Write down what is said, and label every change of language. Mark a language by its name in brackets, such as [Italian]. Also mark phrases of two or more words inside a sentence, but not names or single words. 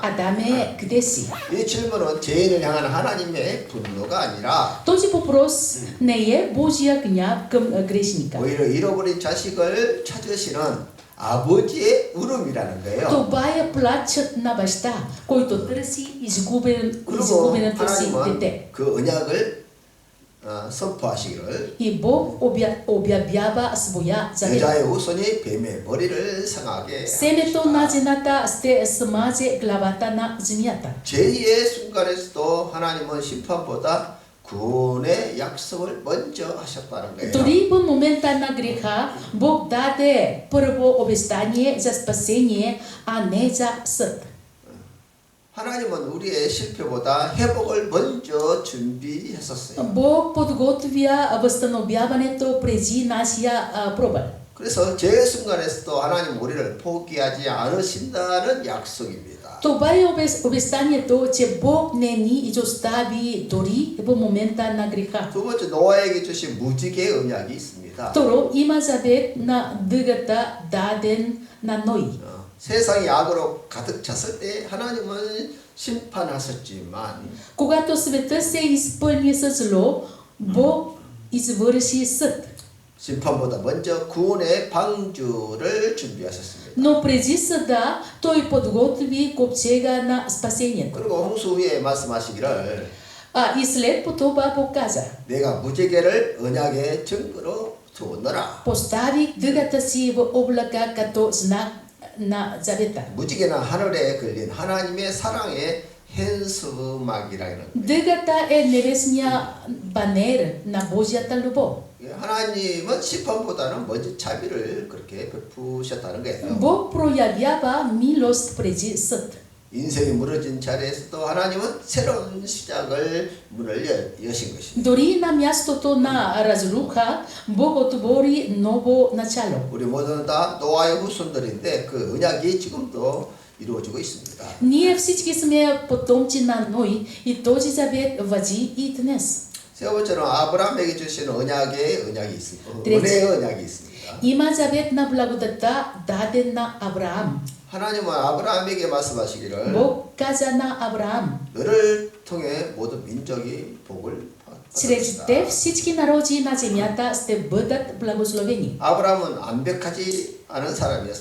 [Bulgarian] Адаме, къде си? [Korean] 이 질문은 죄인을 향한 하나님의 분노가 아니라 [Bulgarian] Този въпрос не е Божия гняв към грешника. [Korean] 오히려 잃어버린 자식을 찾으시는 아버지의 울음이라는 거예요. [Bulgarian] Това е плачът на баща, който търси [Korean] 그리고 [Bulgarian] изгубеното си [Korean] 하나님은 [Bulgarian] дете. [Korean] 그 언약을 선포하시기를 [Bulgarian] И Бог обявява своя завет. [Korean] 여자의 후손이 뱀의 머리를 상하게 [Bulgarian] Семето на жената ще смазе главата на земята. [Korean] 제2의 순간에서도 하나님은 심판보다 구원의 약속을 먼저 하셨다는 거예요. [Bulgarian] Дори в момента на греха, Бог даде първо обещание за спасение, а не за съд. [Korean] 하나님은 우리의 실패보다 회복을 먼저 준비했었어요. [Bulgarian] Бог подготвя възстановяването преди нашия провал. [Korean] 그래서 제 순간에서도 하나님 우리를 포기하지 않으신다는 약속입니다. [Bulgarian] Това е обещанието, че Бог не ни изостави дори в момента на греха. [Korean] 두 번째 노아에게 주신 무지개 언약이 있습니다. [Bulgarian] Второ, има завет на дъгата даден на Ной. [Korean] 세상이 악으로 가득 찼을 때 하나님은 심판하셨지만 [Bulgarian] Когато света се изпълни с зло, Бог извърши съд. [Korean] 심판보다 먼저 구원의 방주를 준비하셨습니다. [Bulgarian] Но преди съда той подготви ковчега на спасението. [Korean] 그리고 홍수 후에 말씀하시기를 [Bulgarian] И след това показа: [Korean] 내가 무지개를 언약의 증거로 두었노라. [Bulgarian] поставих дъгата си в облака като знак на завета. [Korean] 무지개는 하늘에 걸린 하나님의 사랑의 현수막이라는 거예요. [Bulgarian] Дъгата е небесния банер на Божията любов. [Korean] 하나님은 심판보다는 먼저 자비를 그렇게 베푸셨다는 거예요. [Bulgarian] Бог проявява милост преди съд. [Korean] 인생이 무너진 자리에서도 하나님은 새로운 시작을 문을 여신 것입니다. [Bulgarian] Дори на мястото на разруха, Бог отвори ново начало. [Korean] 우리 모두는 다 노아의 후손들인데 그 언약이 지금도 이루어지고 있습니다. [Bulgarian] Ние всички сме потомци на Ной и този завет важи и днес. [Korean] 세 번째는 아브라함에게 주신 언약의 언약이 있습니다. 그렇지. 은혜의 언약이 있습니다. [Bulgarian] Има завет на благодата, даден на Авраам. [Korean] 하나님은 아브라함에게 말씀하시기를 [Bulgarian] Bог kaza na Авраам, [Korean] 너를 통해 모든 민족이 복을 [Bulgarian] чрез [Korean] 받았다. [Bulgarian] теб всички народи на земята ще бъдат благословени. [Korean] 아브라함은 완벽하지 않은 사람이었습니다.